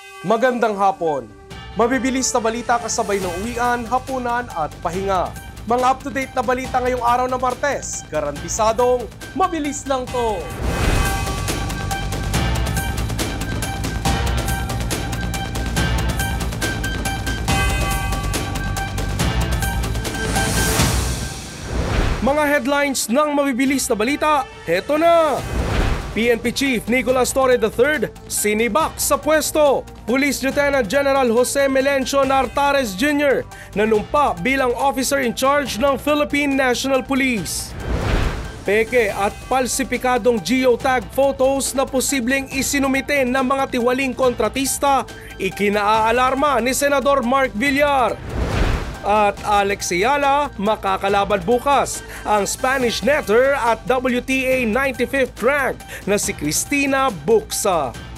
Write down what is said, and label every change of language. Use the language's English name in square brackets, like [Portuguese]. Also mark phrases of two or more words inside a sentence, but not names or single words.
[Filipino] Magandang hapon. Mabibilis na balita kasabay ng uwian, hapunan at pahinga. Mga up-to-date na balita ngayong araw ng Martes. Garantisadong mabilis lang to. Mga headlines ng mabibilis na balita, heto na! PNP Chief Nicolas Torre III, sinibak sa pwesto. Police Lieutenant General Jose Melencio Nartares Jr. nanumpa bilang [English] officer in charge [Filipino] ng Philippine National Police. Peke at palsipikadong geotag photos na posibleng isinumite ng mga tiwaling kontratista, ikinaalarma ni Senador Mark Villar. At Alex Ayala makakalaban bukas ang Spanish netter at WTA 95th rank na si Cristina Buxa.